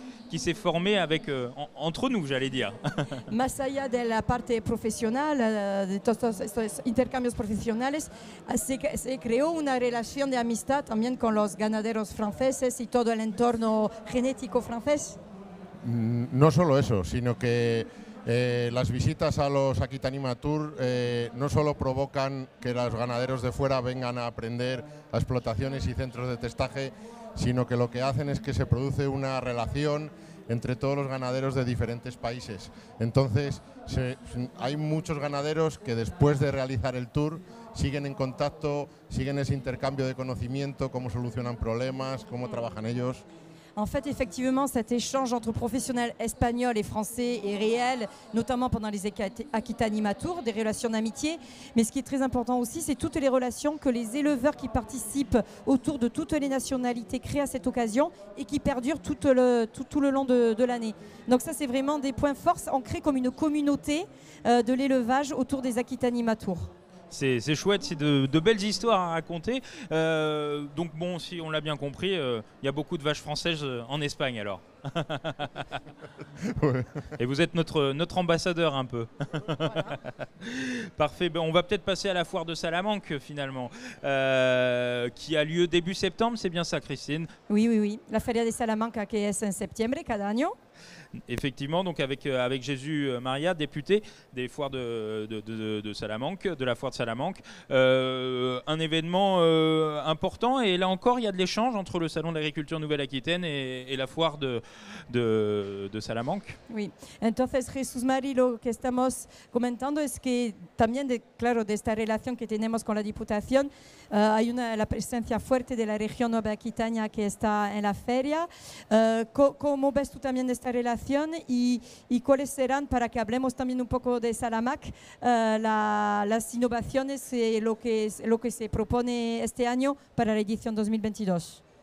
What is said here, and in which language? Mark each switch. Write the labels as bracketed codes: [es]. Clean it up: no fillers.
[fr] qui s'est formé avec, entre nous, j'allais dire. [es] Más allá de la parte profesional, de todos estos intercambios profesionales, se creó una relación de amistad también con los ganaderos franceses y todo el entorno genético francés. No solo eso, sino que las visitas a los Aquitanima Tour no solo provocan que los ganaderos de fuera vengan a aprender a explotaciones y centros de testaje, sino que lo que hacen es que se produce una relación entre todos los ganaderos de diferentes países. Entonces, hay muchos ganaderos que después de realizar el tour siguen en contacto, siguen ese intercambio de conocimiento, cómo solucionan problemas, cómo trabajan ellos. [fr] En fait, effectivement, cet échange entre professionnels espagnols et français est réel, notamment pendant les Aquitanima Tour, des relations d'amitié. Mais ce qui est très important aussi, c'est toutes les relations que les éleveurs qui participent autour de toutes les nationalités créent à cette occasion et qui perdurent tout le long de l'année. Donc ça, c'est vraiment des points forts. On crée comme une communauté de l'élevage autour des Aquitanima Tour. C'est chouette, c'est de belles histoires à raconter. Donc bon, si on l'a bien compris, il y a beaucoup de vaches françaises en Espagne alors. Ouais. Et vous êtes notre ambassadeur un peu. Voilà. Parfait, ben, on va peut-être passer à la foire de Salamanque finalement, qui a lieu début septembre, c'est bien ça Christine? Oui. [es] La Feria de Salamanca que es en septiembre cada año. [fr] Effectivement, donc avec Jésus Maria, député des foires de Salamanque, de la foire de Salamanque, un événement important, et là encore il y a de l'échange entre le Salon de l'Agriculture Nouvelle-Aquitaine et la foire de Salamanque. [es] Oui, entonces Jesús Mari, lo que estamos comentando es que también, claro, de esta relación que tenemos con la Diputación, hay la presencia fuerte de la región Nueva Aquitania que está en la feria. ¿Cómo ves tú también de esta relación y cuáles serán, para que hablemos también un poco de Salamac, las innovaciones y lo que se propone este año para la edición 2022?